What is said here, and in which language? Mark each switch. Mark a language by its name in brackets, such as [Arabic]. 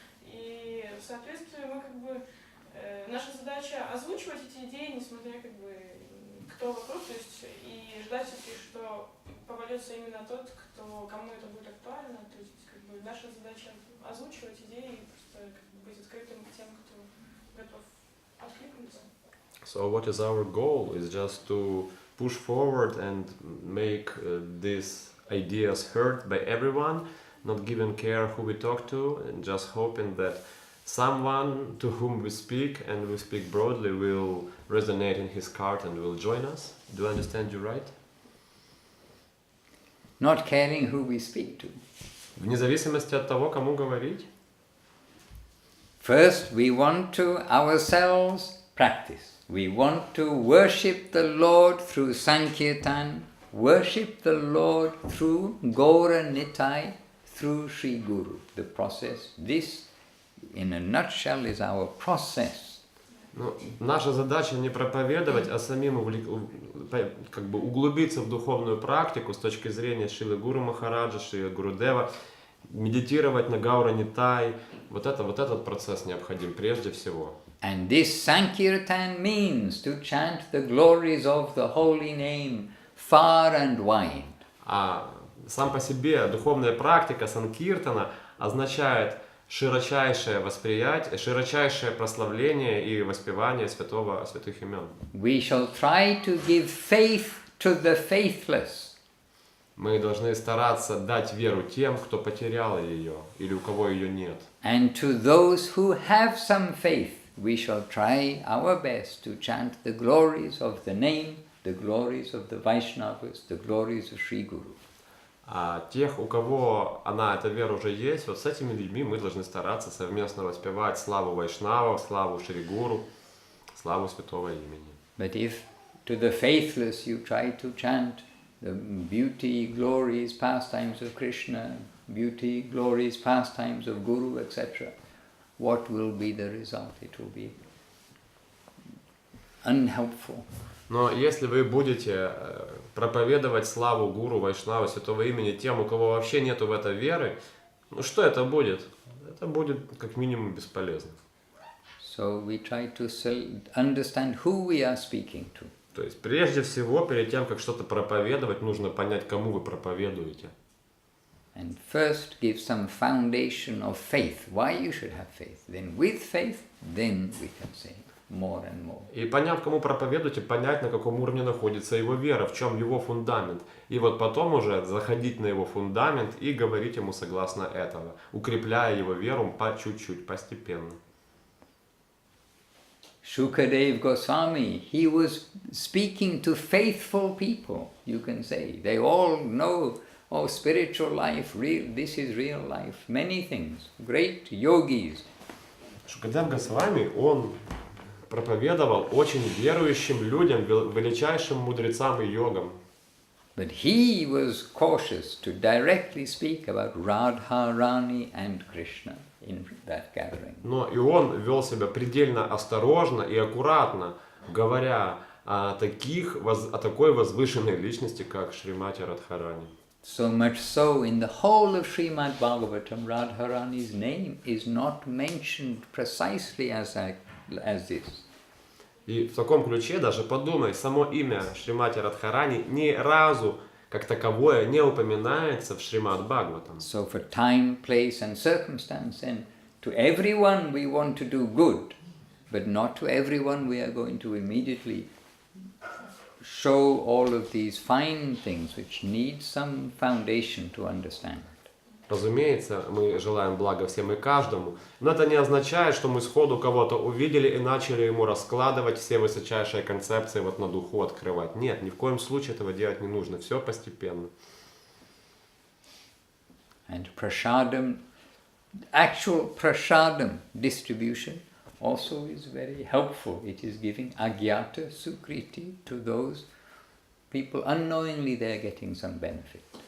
[Russian] И в соответствии мы наша задача озвучивать эти идеи, несмотря кто вокруг, то есть и ждать все-таки, что повалится именно тот, кому это будет актуально, то есть наша задача озвучивать идеи и просто быть открытым к тем, кто готов откликнуться. [English] So what is our goal is just to push forward and make these ideas heard by everyone, not giving care who we talk to, and just hoping that someone to whom we speak, and we speak broadly, will resonate in his heart and will join us. Do I understand you right? Not caring who we speak to. [Russian] Вне зависимости от того, кому говорить. [English] First, we want to ourselves practice. We want to worship the Lord through Sankirtan, worship the Lord through Gaura Nitai, through Sri Guru. The process, this in a nutshell is our process. [Russian] Наша задача не проповедовать, а самим углубиться в духовную практику с точки зрения Шрилы Гуру Махараджа, Шрилы Гурудева, медитировать на Гаура Нитай. Вот этот процесс необходим прежде всего. [English] And this Sankirtan means to chant the glories of the holy name far and wide. [Russian] А сам по себе духовная практика Санкиртана означает широчайшее восприятие, широчайшее прославление и воспевание святых имен. [English] We shall try to give faith to the faithless. [Russian] Мы должны стараться дать веру тем, кто потерял ее или у кого ее нет. [English] And to those who have some faith, we shall try our best to chant the glories of the name, the glories of the Vaishnavas, the glories of Sri Guru. [Russian] А тех, у кого эта вера уже есть, вот с этими людьми мы должны стараться совместно воспевать славу Вайшнавов, славу Шри Гуру, славу святого имени. [English] But if to the faithless you try to chant the beauty, glories, pastimes of Krishna, beauty, glories, pastimes of Guru, etc., what will be the result? It will be unhelpful. [Russian] Но если вы будете проповедовать славу Гуру, Вайшнава, Святого Имени тем, у кого вообще нету в это веры, ну что это будет? Это будет как минимум бесполезно. [English] So we try to understand who we are speaking to. [Russian] То есть прежде всего, перед тем, как что-то проповедовать, нужно понять, кому вы проповедуете. [English] And first give some foundation of faith, why you should have faith. Then with faith, then we can say more and more. [Russian] И поняв, кому проповедуете, понять, на каком уровне находится его вера, в чем его фундамент. И вот потом уже заходить на его фундамент и говорить ему согласно этого, укрепляя его веру по чуть-чуть, постепенно. [English] Shukadeva Goswami, he was speaking to faithful people, you can say. They all know, oh, spiritual life, this is real life, many things, great yogis. [Russian] Шукадев Госвами, он проповедовал очень верующим людям, величайшим мудрецам и йогам. [English] But he was cautious to directly speak about Radharani and Krishna in that gathering. [Russian] Но и он вел себя предельно осторожно и аккуратно, говоря о такой возвышенной личности, как Шримати Радхарани. [English] So much so, in the whole of Srimad Bhagavatam, Radharani's name is not mentioned precisely as this. [Russian] И в таком ключе, даже подумай, само имя Шримати Радхарани ни разу как таковое не упоминается в Шримад Бхагаватам. [English] So for time, place and circumstance, and to everyone we want to do good, but not to everyone we are going to immediately show all of these fine things which need some foundation to understand. [Russian] Разумеется, мы желаем блага всем и каждому, но это не означает, что мы сходу кого-то увидели и начали ему раскладывать все высочайшие концепции вот на духу открывать. Нет, ни в коем случае этого делать не нужно, все постепенно. [English] And prasadam, actual prasadam distribution also is very helpful. It is giving agyata sukriti to those people. Unknowingly they are getting some benefit.